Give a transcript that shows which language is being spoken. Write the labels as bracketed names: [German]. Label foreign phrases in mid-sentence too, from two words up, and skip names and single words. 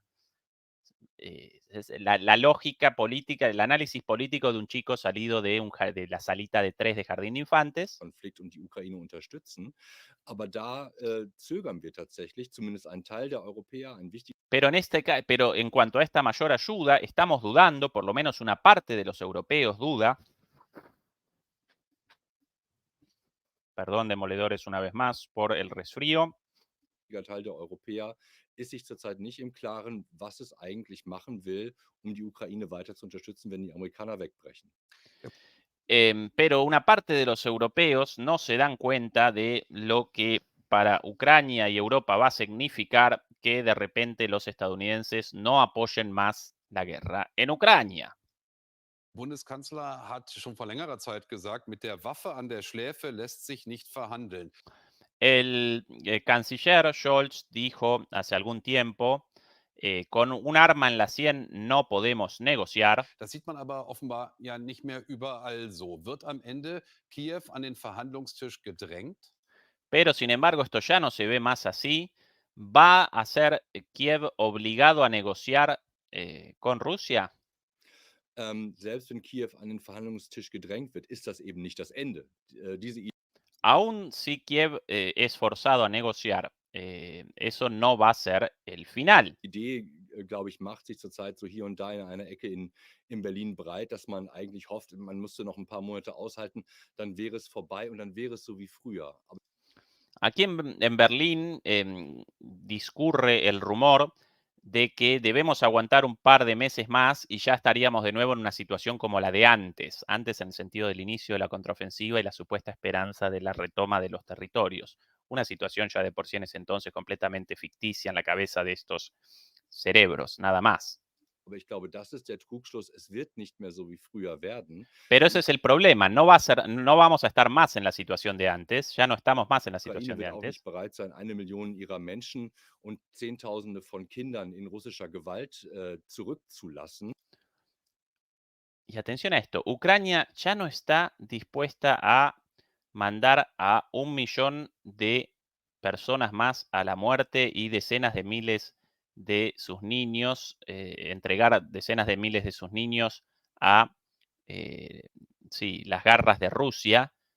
[Spanish] Es la lógica política, el análisis político de un chico salido de la salita de 3 de Jardín de Infantes. [German] Konflikt und die Ukraine unterstützen. Aber da zögern wir tatsächlich, zumindest ein Teil der Europäer, ein wichtiger. [Spanish] Pero en cuanto a esta mayor ayuda, estamos dudando, por lo menos una parte de los europeos duda, Perdón, demoledores, una vez más por el resfrío. [German] Teil der Europäer ist sich zurzeit nicht im Klaren, was es eigentlich machen will, um die Ukraine weiter zu unterstützen, wenn die Amerikaner wegbrechen. [Spanish] Pero una parte de los europeos no se dan cuenta de lo que para Ucrania y Europa va a significar que de repente los estadounidenses no apoyen más la guerra en Ucrania. [German] Bundeskanzler hat schon vor längerer Zeit gesagt, mit der Waffe an der Schläfe lässt sich nicht verhandeln. [Spanish] El canciller Scholz dijo hace algún tiempo, con un arma en la sien no podemos negociar. [German] Das sieht man aber offenbar ja nicht mehr überall so. Wird am Ende Kiew an den Verhandlungstisch gedrängt? [Spanish] Pero sin embargo, esto ya no se ve más así. ¿Va a ser Kiev obligado a negociar con Rusia? [German] Selbst wenn Kiew an den Verhandlungstisch gedrängt wird, ist das eben nicht das Ende. Diese [Spanish] Aún si Kiev es forzado a negociar, eso no va a ser el final. [German] Idee, glaube ich, macht sich zurzeit so hier und da in einer Ecke in Berlin breit, dass man eigentlich hofft, man müsste noch ein paar Monate aushalten, dann wäre es vorbei und dann wäre es so wie früher. Aber [Spanish] Aquí en Berlín discurre el rumor de que debemos aguantar un par de meses más y ya estaríamos de nuevo en una situación como la de antes, antes en el sentido del inicio de la contraofensiva y la supuesta esperanza de la retoma de los territorios. Una situación ya de por sí en ese entonces completamente ficticia en la cabeza de estos cerebros, nada más. [German] ich glaube, das ist der Trugschluss. Es wird nicht mehr so wie früher werden. [Spanish] Pero ese es el problema, no, va a ser, no vamos a estar más en la situación de antes, ya no estamos más en la [German] Die Ukraine [Spanish] situación de [German] wird auch nicht [Spanish] antes. [German] bereit sein, 1 Million ihrer Menschen und Zehntausende von Kindern in russischer Gewalt zurückzulassen. [Spanish] Y atención a esto, Ucrania ya no está dispuesta a mandar a 1 millón de personas más a la muerte y decenas de miles de sus niños, entregar decenas de miles de sus niños a sí, las garras de Rusia.